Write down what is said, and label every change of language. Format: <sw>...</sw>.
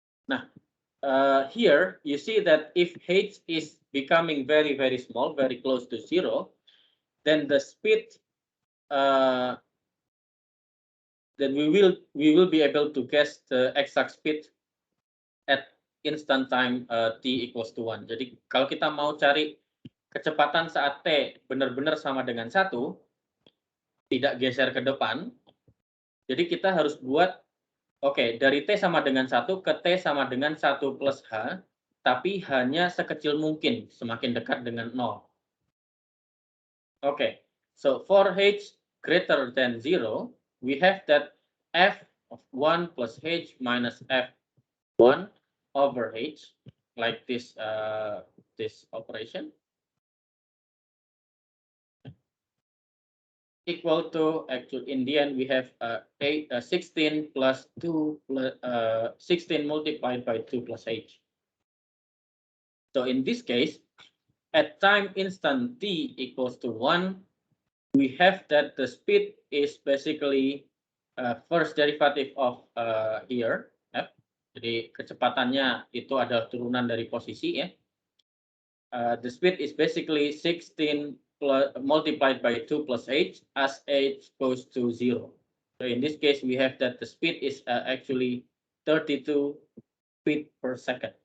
<en>Nah, here you see that if h is becoming very small, very close to 0, then the speed then we will be able to guess the exact speed at instant time t equals to 1.</en> <id>Jadi kalau kita mau cari kecepatan saat t benar-benar sama dengan 1, tidak geser ke depan, jadi kita harus buat dari t sama dengan 1 ke t sama dengan 1 plus h, tapi hanya sekecil mungkin semakin dekat dengan 0.</id> <en>So for h greater than 0, we have that f of 1 plus h minus f1 over h, like this this operation, equal to, actually in the end we have 16 plus 2 plus 16 multiplied by 2 plus h. So in this case, at time instant t equals to 1, we have that the speed is basically first derivative of here, f.</en> <id>Jadi kecepatannya itu adalah turunan dari posisi, ya.</id> <en>The speed is basically 16 multiplied by 2 plus h as h goes to 0. So in this case, we have that the speed is actually 32 feet per second.</en>